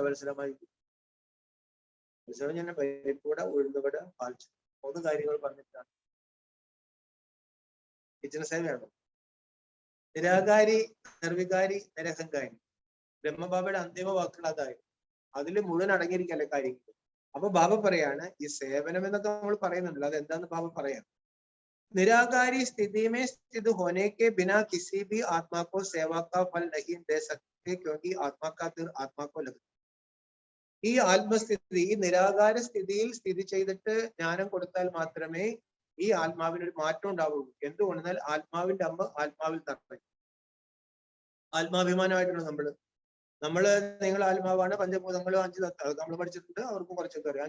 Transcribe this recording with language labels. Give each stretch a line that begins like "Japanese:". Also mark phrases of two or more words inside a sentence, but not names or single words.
Malayalam: മനസ്സിലാമായി ഞാൻ പരിപ്പൂട, ഉഴുന്നുവട, പാൽച്ച 3 കാര്യങ്ങൾ പറഞ്ഞിട്ടാണ്. കിച്ചൺ സേവയാണ്. നിരാകാരി, നിർവികാരി, നിരഹങ്കാരി. ബ്രഹ്മബാബയുടെ അന്തിമ വാക്കുകൾ അതായിരുന്നു. അതിൽ മുഴുവൻ അടങ്ങിയിരിക്കല്ലേ കാര്യങ്ങൾ. അപ്പൊ ബാബ പറയാണ് ഈ സേവനം എന്നൊക്കെ നമ്മൾ പറയുന്നുണ്ടല്ലോ, അത് എന്താന്ന് ബാബ പറയാം.
Hindi: निराकारी स्थिति में स्थित होने के बिना किसी भी आत्मा को सेवा का फल नहीं दे सकते क्योंकि आत्मा का दिल आत्मा को लगता.
Malayalam: ഈ ആത്മസ്ഥിതി, ഈ നിരാകാര സ്ഥിതിയിൽ സ്ഥിതി ചെയ്തിട്ട് ജ്ഞാനം കൊടുത്താൽ മാത്രമേ ഈ ആത്മാവിന് ഒരു മാറ്റം ഉണ്ടാവുള്ളൂ. എന്തുകൊണ്ടെന്നാൽ ആത്മാവിന്റെ അമ്മ ആത്മാവിൽ തറയും. ആത്മാഭിമാനമായിട്ടാണ് നിങ്ങൾ ആത്മാവാണ്, പഞ്ചഭൂതങ്ങളും 5 തത്വം നമ്മൾ പഠിച്ചിട്ടുണ്ട്, അവർക്കും കുറച്ചൊക്കെ അറിയാം.